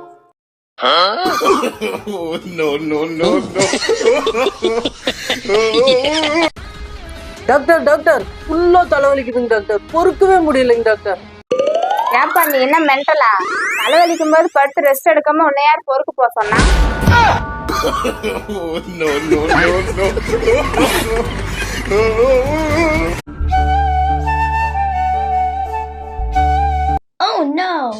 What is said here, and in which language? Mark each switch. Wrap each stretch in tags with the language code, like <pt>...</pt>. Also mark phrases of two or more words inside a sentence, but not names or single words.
<en>No, no, no, no.</en> <ta>டாக்டர் டாக்டர், ஃபுல்லா தலைவலிக்குதுங்க டாக்டர், பொறுக்கவே முடியலைங்க டாக்டர். ஏன்பா நீ என்ன மென்டலா? தலைவலிக்கும் போது படுத்து ரெஸ்ட் எடுக்காம உன்னை யார் பொறுக்கு போக சொன்னா?</ta> <en>No, no, no, no. Oh no.</en>